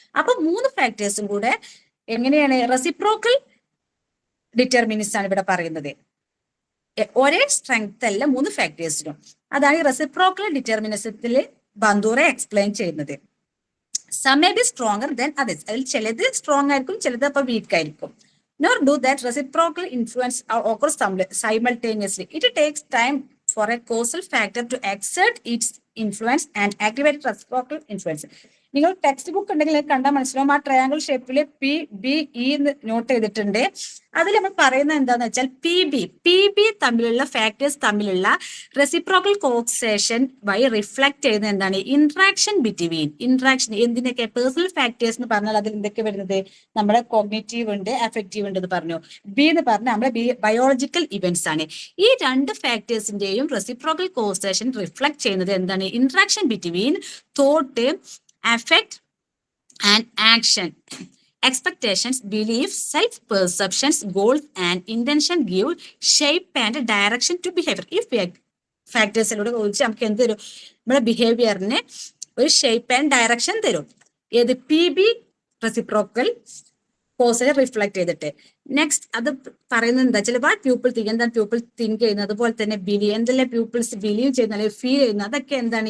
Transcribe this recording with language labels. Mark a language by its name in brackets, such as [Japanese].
[Malayalam] അപ്പൊ 3 ഫാക്ടേഴ്സും കൂടെ എങ്ങനെയാണ് റെസിപ്രോക്കൽ ഡിറ്റർമിനിസം ആണ് ഇവിടെ പറയുന്നത്. ഒരേ സ്ട്രെങ്ത് അല്ല 3 ഫാക്ടേഴ്സിനും. അതാണ് ഈ റെസിപ്രോക്കൽ ഡിറ്റർമിനിസത്തിൽ ബന്ദൂറ എക്സ്പ്ലെയിൻ ചെയ്യുന്നത്. [English] Some may be stronger than others. [Malayalam] അതിൽ ചിലത് സ്ട്രോങ് ആയിരിക്കും, ചിലത് അപ്പൊ വീക്ക് ആയിരിക്കും. [English] Nor do that reciprocal influence occur simultaneously. It takes time for a causal factor to exert its influence and activate reciprocal influence. [Malayalam] നിങ്ങൾ text book ഉണ്ടെങ്കിൽ കണ്ടാൽ മനസ്സിലാവും. ആ ട്രയാങ്കിൾ ഷേപ്പിൽ PBE എന്ന് നോട്ട് ചെയ്തിട്ടുണ്ട്. അതിൽ നമ്മൾ പറയുന്നത് എന്താന്ന് വെച്ചാൽ പി ബി തമ്മിലുള്ള ഫാക്ടേഴ്സ് തമ്മിലുള്ള റെസിപ്രോക്കൽ കോക്സേഷൻ വഴി റിഫ്ലക്ട് ചെയ്യുന്നത് എന്താണ്? Interaction between. ഇന്ററാക്ഷൻ എന്തിനൊക്കെ? പേഴ്സണൽ ഫാക്ടേഴ്സ് എന്ന് പറഞ്ഞാൽ അതിൽ എന്തൊക്കെ വരുന്നത്? നമ്മുടെ കോഗ്നിറ്റീവ് ഉണ്ട്, അഫക്റ്റീവ് ഉണ്ട് എന്ന് പറഞ്ഞു. ബി എന്ന് പറഞ്ഞാൽ നമ്മുടെ ബയോളജിക്കൽ ഇവന്റ്സ് ആണ്. ഈ 2 ഫാക്ടേഴ്സിന്റെയും റെസിപ്രോക്കൽ കോക്സേഷൻ റിഫ്ലക്ട് ചെയ്യുന്നത് എന്താണ്? [English] Interaction between thought, affect and action, expectations, beliefs, self-perceptions, goals and intention give shape and direction to behavior. [Malayalam] ഈ ഫാക്ടേഴ്സിലൂടെ ചോദിച്ച് നമുക്ക് എന്ത് തരും? നമ്മുടെ ബിഹേവിയറിന് ഒരു ഷേപ്പ് ആൻഡ് ഡയറക്ഷൻ തരും. ഏത്? PB റെസിപ്രോക്കൽ കോഴ്സിനെ റിഫ്ലക്ട് ചെയ്തിട്ട്. നെക്സ്റ്റ് അത് പറയുന്നത് എന്താ വെച്ചാൽ [English] what people think, [Malayalam] എന്താണ് പീപ്പിൾ തിങ്ക് ചെയ്യുന്നത്, അതുപോലെ തന്നെ എന്തെല്ലാം പീപ്പിൾസ് ബിലീവ് ചെയ്യുന്ന അല്ലെങ്കിൽ ഫീൽ ചെയ്യുന്നത്, അതൊക്കെ എന്താണ്?